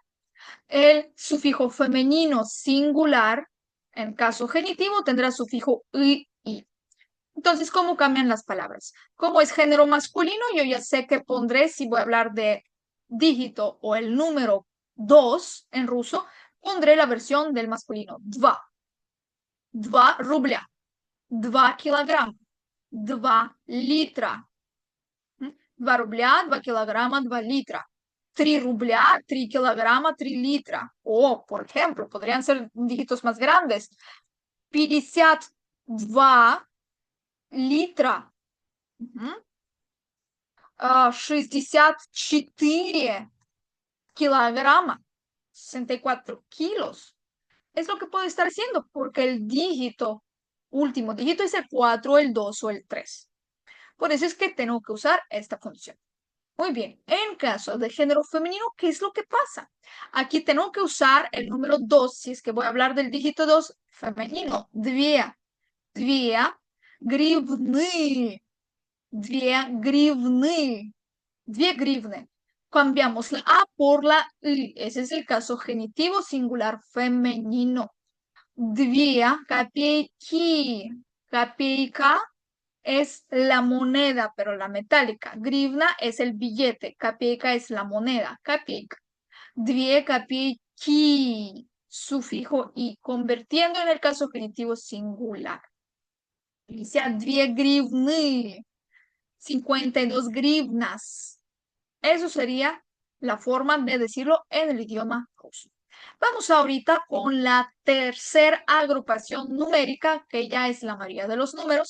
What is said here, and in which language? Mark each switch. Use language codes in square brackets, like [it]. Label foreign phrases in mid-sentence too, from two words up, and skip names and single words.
[es] El sufijo femenino singular, en caso genitivo, tendrá sufijo i. Entonces, ¿cómo cambian las palabras? Como es género masculino, yo ya sé que pondré, si voy a hablar de dígito o el número 2 en ruso, pondré la versión del masculino. [ru] Dva. Два рубля. 2 килограмма. 2 литра. 2 рубля, 2 килограмма, 2 литра. 3 рубля, 3 килограмма, 3 литра. [es] O, por ejemplo, podrían ser dígitos más grandes. [ru] 52 литра. 64 kilograma, 64 kilos. [es] Es lo que puedo estar haciendo porque el dígito, último dígito es el 4, el 2 o el 3. Por eso es que tengo que usar esta función. Muy bien, en caso de género femenino, ¿qué es lo que pasa? Aquí tengo que usar el número 2, si es que voy a hablar del dígito 2 femenino. [ru] Две гривны. 2 гривны. 2 гривны. [es] Cambiamos la A por la I. Ese es el caso genitivo singular femenino. [ru] 2 копейки. [es] Копейка es la moneda, pero la metálica. Grivna es el billete. Копейка es la moneda. [ru] Копейка. 2 копейки. [es] Sufijo i, convirtiendo en el caso genitivo singular. Dice 2 гривны. 52 grivnas. Eso sería la forma de decirlo en el idioma ruso. Vamos ahorita con la tercera agrupación numérica, que ya es la mayoría de los números.